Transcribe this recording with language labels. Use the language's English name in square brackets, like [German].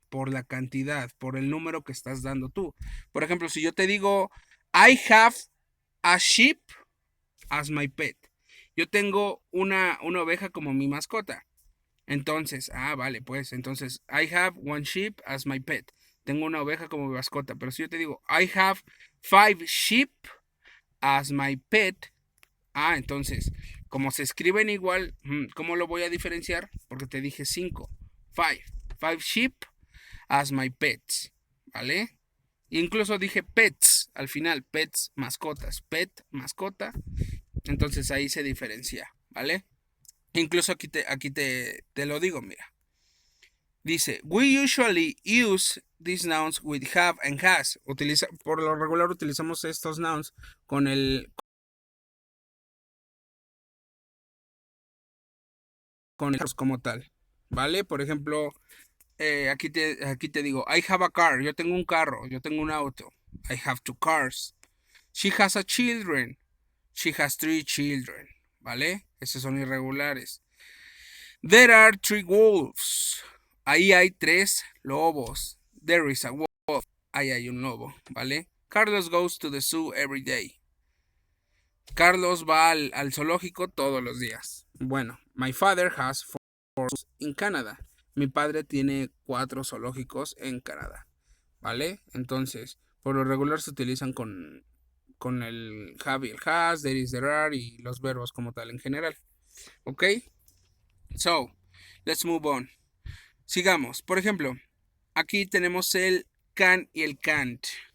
[Spanish] Por la cantidad, por el número que estás dando tú. Por ejemplo, si yo te digo [English] I have a sheep as my pet. [Spanish] Yo tengo una oveja como mi mascota. Entonces, vale, pues, entonces, [English] I have one sheep as my pet. [Spanish] Tengo una oveja como mi mascota. Pero si yo te digo, [English] I have 5 sheep as my pet. [Spanish] Entonces, como se escriben igual, ¿cómo lo voy a diferenciar? Porque te dije 5. 5. [English] 5 sheep as my pets. [Spanish] ¿Vale? Incluso dije pets al final, pets, mascotas, pet, mascota. Entonces ahí se diferencia, ¿vale? Incluso aquí te lo digo, mira. [English] Dice, we usually use these nouns with have and has. [Spanish] Por lo regular utilizamos estos nouns con el como tal, ¿vale? Por ejemplo, aquí te digo, [English] I have a car, [Spanish] yo tengo un carro, yo tengo un auto. [English] I have 2 cars. She has a children. She has 3 children. ¿Vale? [Spanish] Esos son irregulares. [English] There are 3 wolves. [Spanish] Ahí hay 3 lobos. [English] There is a wolf. [Spanish] Ahí hay un lobo. ¿Vale? [English] Carlos goes to the zoo every day. [Spanish] Carlos va al zoológico todos los días. [English] Bueno, my father has 4 zoos in Canada. [Spanish] Mi padre tiene 4 zoológicos en Canadá. ¿Vale? Entonces, por lo regular se utilizan con el have y el has, there is, there are y los verbos como tal en general. ¿Ok? [English] So, let's move on. [Spanish] Sigamos. Por ejemplo, aquí tenemos el can y el can't.